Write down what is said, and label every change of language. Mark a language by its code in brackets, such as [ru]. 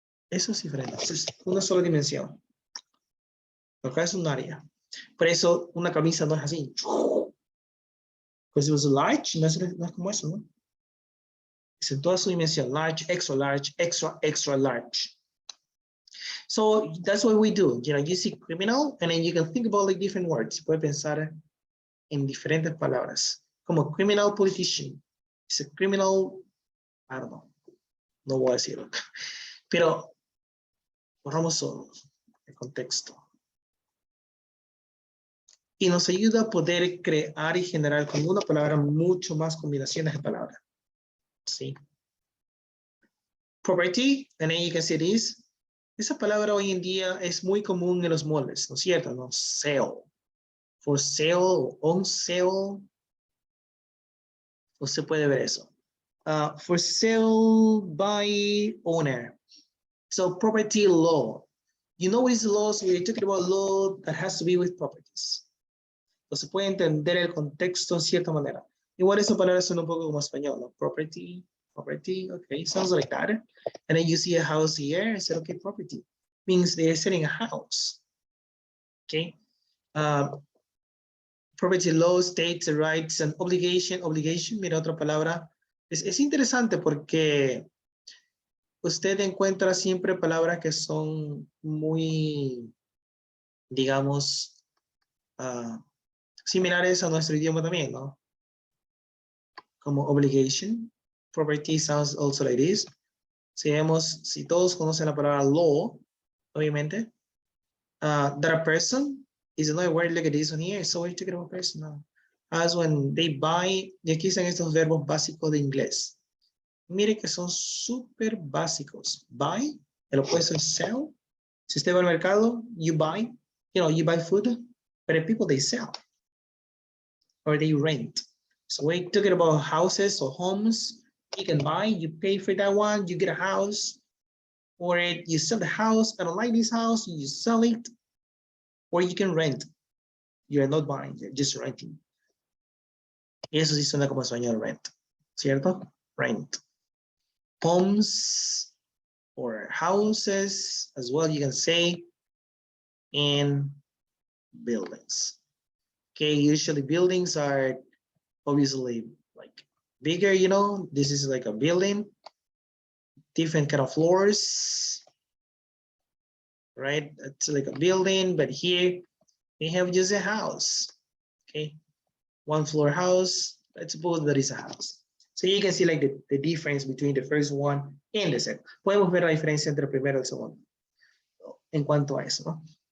[es] Eso es diferente, es una sola dimensión. Acá es un área. Por eso una camisa no es así. Pues it was large, no es como eso, ¿no? Es en toda su dimensión, large, extra large. [en] So that's what we do. You know, you see criminal, and then you can think about like different words. [es] Puede pensar en diferentes palabras. [en] Como criminal politician. It's a criminal, I don't know. [es] No voy a decirlo. Pero borramos el contexto. Y nos ayuda a poder crear y generar con una palabra mucho más combinaciones de palabras. ¿Sí? [en] Property, and then you can see this. [es] Esa palabra hoy en día es muy común en los moldes, ¿no es cierto? ¿No? Sale. For sale, on sale. Usted puede ver eso. [en] For sale by owner. So property law. You know what is law? So we're talking about law that has to be with properties. [es] Entonces puede entender el contexto en cierta manera. Igual esa palabra suena un poco como español, ¿no? [en] Property, okay, sounds like that. And then you see a house here, I said, okay, property. Means they're selling a house. Okay. Property law states the rights and obligation, mira otra palabra. [es] Es interesante porque usted encuentra siempre palabras que son muy, digamos, similares a nuestro idioma también, ¿no? [en] Como obligation, property sounds also like this. Si todos conocen la palabra law, obviamente, that a person is another word, look at this one here, so we're talking about person now. [es] As when they buy, y aquí están estos verbos básicos de inglés. Mire que son súper básicos. Buy, el opuesto es sell. Si usted va al mercado, you buy food. [en] but the people, they sell or they rent. So we're talking about houses or homes you can buy, you pay for that one, you get a house, or you sell the house, I don't like this house, you sell it, or you can rent. You're not buying, you're just renting. [es] Eso sí suena como español, rent, ¿cierto? [en] Rent. Homes or houses as well, you can say, and buildings. Okay, usually buildings are obviously like bigger, you know, this is like a building, different kind of floors, right? It's like a building, but here we have just a house, okay? One floor house, let's suppose that is a house. So you can see like the difference between the first one and the second. [es] Podemos ver la diferencia entre el primero y el segundo en cuanto a eso, ¿no?